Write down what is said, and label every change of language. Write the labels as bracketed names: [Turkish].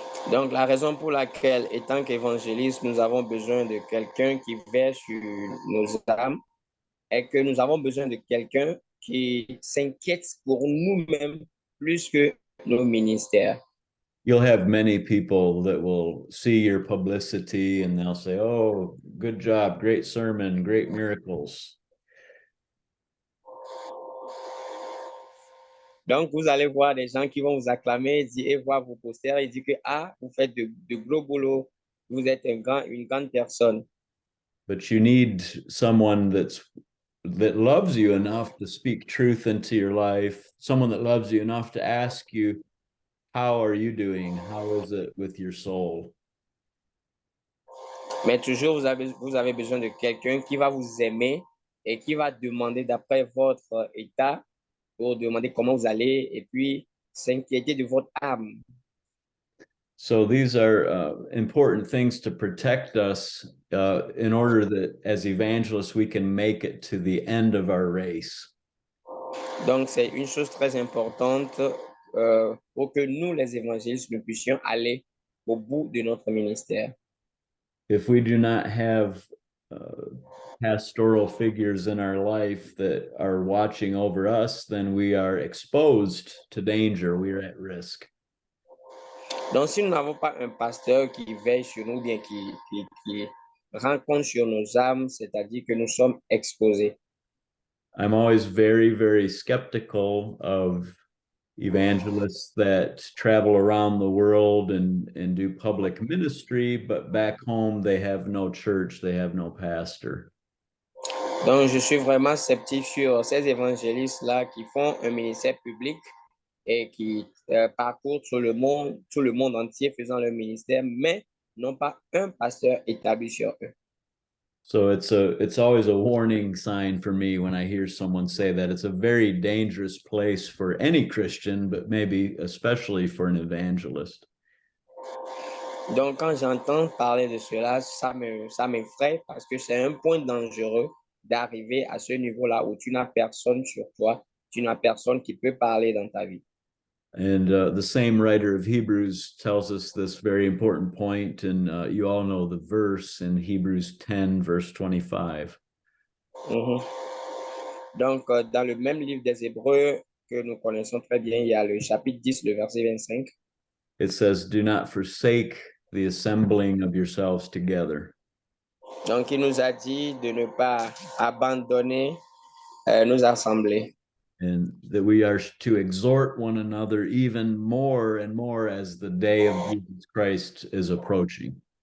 [French] Donc, la raison pour laquelle, étant qu'évangéliste, nous avons besoin de quelqu'un qui veille sur nos âmes est que nous avons besoin de quelqu'un qui s'inquiète pour nous-mêmes plus que nos ministères. [English] You'll have many people that will see your publicity and they'll say, "Oh, good job, great sermon, great miracles." [French] Donc, vous allez voir des gens qui vont vous acclamer et voir vos posters et dire que, ah, vous faites de gros boulot, vous êtes une grande personne. [English] But you need someone that loves you enough to speak truth into your life, someone that loves you enough to ask you, how are you doing? How is it with your soul? [French] Mais toujours, vous avez besoin de quelqu'un qui va vous aimer et qui va demander d'après votre état pour demander comment vous allez et puis s'inquiéter de votre âme. [English] So these are important things to protect us in order that as evangelists we can make it to the end of our race. [French] Donc, c'est une chose très importante pour que nous, les évangélistes, nous puissions aller au bout de notre ministère. [English] If we do not have pastoral figures in our life that are watching over us, then we are exposed to danger. We are at risk. [French] Donc, si nous n'avons pas un pasteur qui veille sur nous, bien qui rend compte sur nos âmes, c'est-à-dire que nous sommes exposés. [English] I'm always very, very skeptical of evangelists that travel around the world and do public ministry, but back home they have no church, they have no pastor. [French] Donc, je suis vraiment sceptique sur ces évangélistes-là qui font un ministère public et qui parcourent tout le monde entier faisant leur ministère, mais n'ont pas un pasteur établi sur eux. [English] So it's always a warning sign for me when I hear someone say that. It's a very dangerous place for any Christian, but maybe especially for an evangelist. [French] Donc, quand j'entends parler de cela, ça m'effraie parce que c'est un point dangereux d'arriver à ce niveau-là où tu n'as personne sur toi, tu n'as personne qui peut parler dans ta vie. [English] And the same writer of Hebrews tells us this very important point, and you all know the verse in Hebrews 10, verse 25. Mhm. [French] Donc, dans le même livre des Hébreux que nous connaissons très bien, il y a le chapitre 10, le verset 25. [English] It says, "Do not forsake the assembling of yourselves together." [French] Donc, il nous a dit de ne pas abandonner nos assemblées. [English] And that we are to exhort one another even more and more as the day of Jesus Christ is approaching.